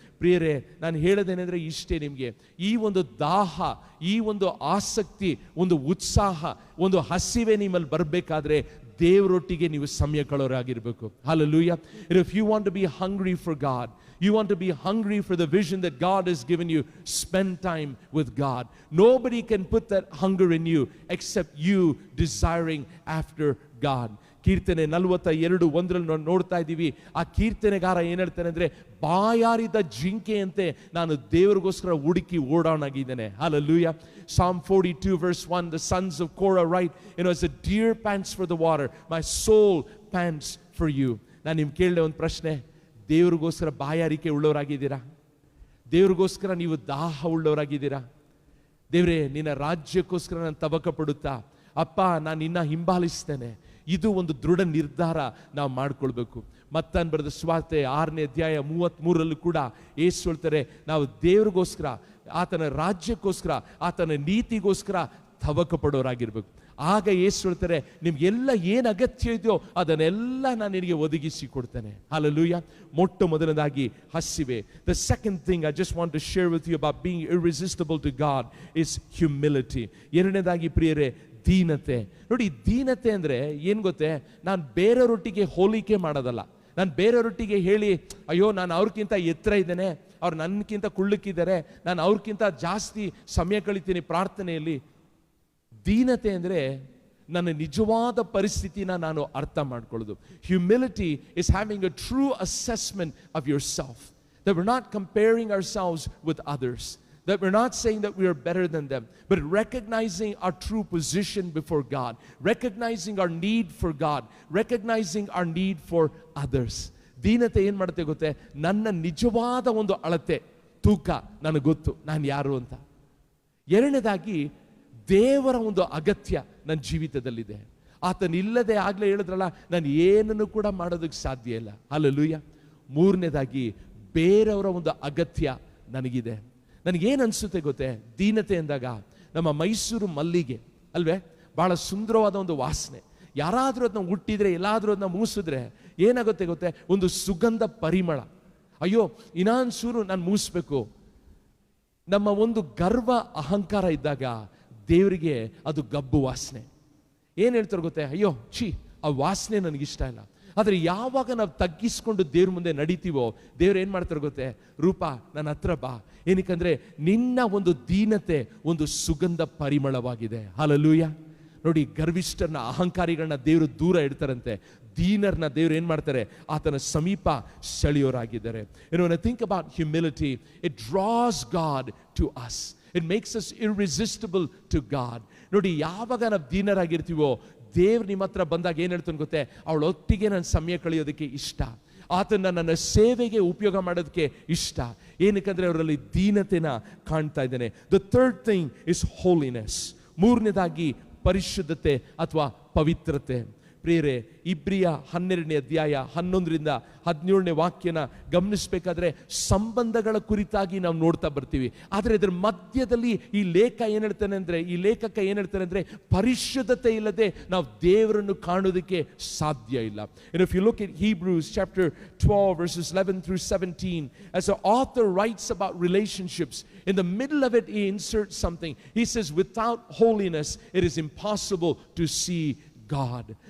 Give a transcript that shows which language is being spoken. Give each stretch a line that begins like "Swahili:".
Kannada: ಪ್ರಿಯರೇ, ನಾನು ಹೇಳೋದೇನೆಂದ್ರೆ ಇಷ್ಟೇ, ನಿಮಗೆ ಈ ಒಂದು ದಾಹ, ಈ ಒಂದು ಆಸಕ್ತಿ, ಒಂದು ಉತ್ಸಾಹ, ಒಂದು ಹಸಿವೆ ನಿಮ್ಮಲ್ಲಿ ಬರಬೇಕಾದ್ರೆ ದೇವರೊಟ್ಟಿಗೆ ನೀವು ಸಮಯ ಕಳೆಯೋರಾಗಿರ್ಬೇಕು.
English: Hallelujah. If you want to be hungry for God, you want to be hungry for the vision that God has given you, spend time with God. Nobody can put that hunger in you except you desiring after God.
Kannada: ಕೀರ್ತನೆ 42:1 ನೋಡ್ತಾ ಇದ್ದೀವಿ. ಆ ಕೀರ್ತನೆಗಾರ ಏನ್ ಹೇಳ್ತಾನೆ ಅಂದ್ರೆ, ಬಾಯಾರಿದ ಜಿಂಕೆಯಂತೆ ನಾನು ದೇವರಿಗೋಸ್ಕರ ಹುಡುಕಿ ಓಡಾನಾಗಿದ್ದೇನೆ.
English: Hallelujah. Psalm 42:1, the sons of Korah write, as a deer pants for the water, my soul pants for you.
Kannada: ನಾನು ನಿಮ್ಗೆ ಕೇಳಿದೆ ಒಂದು ಪ್ರಶ್ನೆ, ದೇವರಿಗೋಸ್ಕರ ಬಾಯಾರಿಕೆ ಉಳ್ಳವರಾಗಿದ್ದೀರಾ? ದೇವರಿಗೋಸ್ಕರ ನೀವು ದಾಹ ಉಳ್ಳವರಾಗಿದ್ದೀರಾ? ದೇವರೇ, ನಿನ್ನ ರಾಜ್ಯಕ್ಕೋಸ್ಕರ ನಾನು ತವಕ ಪಡುತ್ತಾ, ಅಪ್ಪ ನಾನು ನಿನ್ನ ಹಿಂಬಾಲಿಸ್ತೇನೆ. ಇದು ಒಂದು ದೃಢ ನಿರ್ಧಾರ ನಾವು ಮಾಡ್ಕೊಳ್ಬೇಕು. ಮತ್ತಾಯನ ಬರೆದ ಸುವಾರ್ತೆ 6ನೇ ಅಧ್ಯಾಯ 33 ಕೂಡ ಯೇಸು ಹೇಳ್ತಾರೆ, ನಾವು ದೇವರಿಗೋಸ್ಕರ, ಆತನ ರಾಜ್ಯಕ್ಕೋಸ್ಕರ, ಆತನ ನೀತಿಗೋಸ್ಕರ ತವಕ ಪಡೋರಾಗಿರ್ಬೇಕು. ಆಗ ಯೇಸು ಹೇಳ್ತಾರೆ, ನಿಮ್ಗೆಲ್ಲ ಏನು ಅಗತ್ಯ ಇದೆಯೋ ಅದನ್ನೆಲ್ಲ ನಾನು ನಿನಗೆ ಒದಗಿಸಿ ಕೊಡ್ತೇನೆ. ಹಲ್ಲೆಲೂಯಾ. ಮೊಟ್ಟ ಮೊದಲನೇದಾಗಿ ಹಸಿವೆ.
English: The second thing I just want to share with you about being irresistible to God is humility.
Kannada: ಎರಡನೇದಾಗಿ ಪ್ರಿಯರೇ, ದೀನತೆ. ನೋಡಿ, ದೀನತೆ ಅಂದ್ರೆ ಏನ್ ಗೊತ್ತೇ, ನಾನು ಬೇರೆಯವರೊಟ್ಟಿಗೆ ಹೋಲಿಕೆ ಮಾಡೋದಲ್ಲ. ನಾನು ಬೇರೆಯವರೊಟ್ಟಿಗೆ ಹೇಳಿ, ಅಯ್ಯೋ ನಾನು ಅವ್ರಿಗಿಂತ ಎತ್ತರ ಇದ್ದೇನೆ, ಅವ್ರು ನನ್ಗಿಂತ ಕುಳ್ಳಕ್ಕಿದ್ದಾರೆ, ನಾನು ಅವ್ರಿಗಿಂತ ಜಾಸ್ತಿ ಸಮಯ ಕಳಿತೀನಿ ಪ್ರಾರ್ಥನೆಯಲ್ಲಿ. ದೀನತೆ ಅಂದ್ರೆ ನನ್ನ ನಿಜವಾದ ಪರಿಸ್ಥಿತಿನ ನಾನು ಅರ್ಥ ಮಾಡ್ಕೊಳ್ಳೋದು. Humility is having a true assessment of yourself, that we're not comparing ourselves with others, that we're not saying that we are better than them, but recognizing our true position before God, recognizing our need for God, recognizing our need for others. ದೀನತೆ ಏನ್ ಮಾಡುತ್ತೆ ಗೊತ್ತೇ, ನನ್ನ ನಿಜವಾದ ಒಂದು ಅಳತೆ, ತೂಕ ನನಗೆ ಗೊತ್ತು, ನಾನು ಯಾರು ಅಂತ. ಎರಡನೇದಾಗಿ, ದೇವರ ಒಂದು ಅಗತ್ಯ ನನ್ನ ಜೀವಿತದಲ್ಲಿದೆ. ಆತನಿಲ್ಲದೆ ಆಗ್ಲೇ ಹೇಳಿದ್ರಲ್ಲ, ನಾನು ಏನನ್ನು ಕೂಡ ಮಾಡೋದಕ್ಕೆ ಸಾಧ್ಯ ಇಲ್ಲ. ಹಲ್ಲೆಲೂಯಾ. ಮೂರನೇದಾಗಿ, ಬೇರೆಯವರ ಒಂದು ಅಗತ್ಯ ನನಗಿದೆ. ನನಗೇನು ಅನಿಸುತ್ತೆ ಗೊತ್ತೇ, ದೀನತೆ ಎಂದಾಗ ನಮ್ಮ ಮೈಸೂರು ಮಲ್ಲಿಗೆ ಅಲ್ವೇ, ಬಹಳ ಸುಂದರವಾದ ಒಂದು ವಾಸನೆ. ಯಾರಾದರೂ ಅದನ್ನ ಹುಟ್ಟಿದ್ರೆ, ಎಲ್ಲಾದರೂ ಅದನ್ನ ಮೂಸಿದ್ರೆ ಏನಾಗುತ್ತೆ ಗೊತ್ತೇ, ಒಂದು ಸುಗಂಧ ಪರಿಮಳ. ಅಯ್ಯೋ ಇನ್ನೊಂದ್ಸೂರು ನಾನು ಮೂಸಬೇಕು. ನಮ್ಮ ಒಂದು ಗರ್ವ ಅಹಂಕಾರ ಇದ್ದಾಗ ದೇವರಿಗೆ ಅದು ಗಬ್ಬು ವಾಸನೆ. ಏನು ಹೇಳ್ತಾರೆ ಗೊತ್ತೇ, ಅಯ್ಯೋ ಛೀ, ಆ ವಾಸನೆ ನನಗಿಷ್ಟ ಇಲ್ಲ, ಆದರೆ ಯಾವಾಗ ನಾವು ತಗ್ಗಿಸ್ಕೊಂಡು ದೇವ್ರ ಮುಂದೆ ನಡೀತೀವೋ, ದೇವ್ರು ಏನು ಮಾಡ್ತಾರೆ ಗೊತ್ತೇ? ರೂಪ, ನನ್ನ ಹತ್ರ ಬಾ. ಏನಕ್ಕಂದ್ರೆ ನಿನ್ನ ಒಂದು ದೀನತೆ ಒಂದು ಸುಗಂಧ ಪರಿಮಳವಾಗಿದೆ. ಹಲ್ಲೆಲೂಯಾ. ನೋಡಿ, ಗರ್ವಿಷ್ಠರನ್ನ, ಅಹಂಕಾರಿಗಳನ್ನ ದೇವರು ದೂರ ಇಡ್ತಾರಂತೆ. ದೀನರನ್ನ ದೇವ್ರು ಏನ್ ಮಾಡ್ತಾರೆ? ಆತನ ಸಮೀಪ ಸೆಳೆಯೋರಾಗಿದ್ದಾರೆ.
English: When I think about humility, it draws God to us. It makes us irresistible to God.
Kannada: ನೋಡಿ, ಯಾವಾಗ ನಾವು ದೀನರಾಗಿರ್ತೀವೋ, ದೇವ್ರು ನಿಮ್ಮ ಹತ್ರ ಬಂದಾಗ ಏನ್ ಹೇಳ್ತಾನೆ ಗೊತ್ತೇ? ಅವಳೊಟ್ಟಿಗೆ ನನ್ನ ಸಮಯ ಕಳೆಯೋದಕ್ಕೆ ಇಷ್ಟ, ಆತನ ನನ್ನ ಸೇವೆಗೆ ಉಪಯೋಗ ಮಾಡೋದಕ್ಕೆ ಇಷ್ಟ. ಏನಕ್ಕಂದ್ರೆ ಅವರಲ್ಲಿ ದೀನತೆನ ಕಾಣ್ತಾ ಇದ್ದೇನೆ.
English: The third thing is holiness.
Kannada: ಮೂರನೇದಾಗಿ ಪರಿಶುದ್ಧತೆ ಅಥವಾ ಪವಿತ್ರತೆ. ಪ್ರಿಯರೇ, ಇಬ್ರಿಯ 12ನೇ ಅಧ್ಯಾಯ 11ರಿಂದ 17ನೇ ವಾಕ್ಯನ ಗಮನಿಸಬೇಕಾದ್ರೆ ಸಂಬಂಧಗಳ ಕುರಿತಾಗಿ ನಾವು ನೋಡ್ತಾ ಬರ್ತೀವಿ. ಆದರೆ ಇದರ ಮಧ್ಯದಲ್ಲಿ ಈ ಲೇಖಕ ಏನ್ ಹೇಳ್ತಾನೆ ಅಂದ್ರೆ ಪರಿಶುದ್ಧತೆ ಇಲ್ಲದೆ ನಾವು ದೇವರನ್ನು ಕಾಣೋದಕ್ಕೆ ಸಾಧ್ಯ ಇಲ್ಲ.
English: And if you look at Hebrews chapter 12 verses 11 through 17, as the author writes about relationships, in the middle of it he inserts something. He says, without holiness it is impossible to see God.